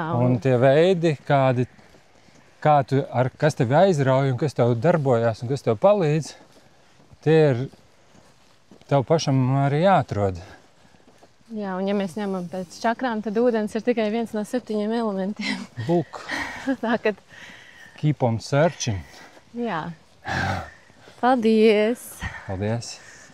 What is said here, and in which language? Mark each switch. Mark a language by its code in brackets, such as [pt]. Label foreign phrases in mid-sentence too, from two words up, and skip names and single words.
[lv] un tie veidi, kas tevi aizrauj un kas tev darbojās un kas tev palīdz, tie ir tev pašam arī jāatrod. Jā, un ja mēs ņemam pēc čakrām, tad ūdens ir tikai viens no 7 elementiem. Lūk. Tā, kad... [en] Keep on searching. [lv] Jā. Paldies! Paldies!